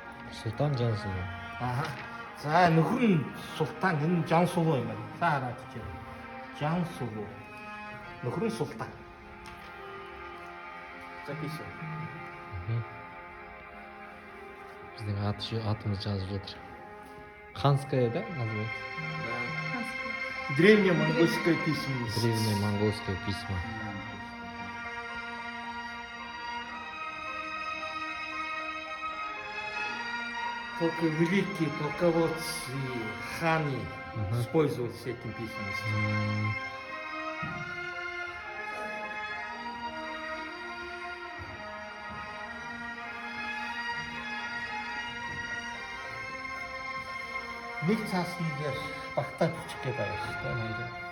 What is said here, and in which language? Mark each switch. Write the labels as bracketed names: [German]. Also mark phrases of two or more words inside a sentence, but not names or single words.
[Mongolian] Султан Жансуу. Аха. За нөхөр нь Султан, энэ Жансуу юм байна. Та хараад чи. Жансуу. Нөхөр нь Султан. [Russian] Записывай. [Kazakh] Біздің атымыз жазып жатыр. [Russian] Ханская, да, называется? Древнее монгольское письменность. Древнее монгольское письмо. Только великие полководцы, ханы пользовались этим письменностью. [Mongolian] Нэг цаасан дээр багтааж бичих гээд байгаа шүү дээ маяг.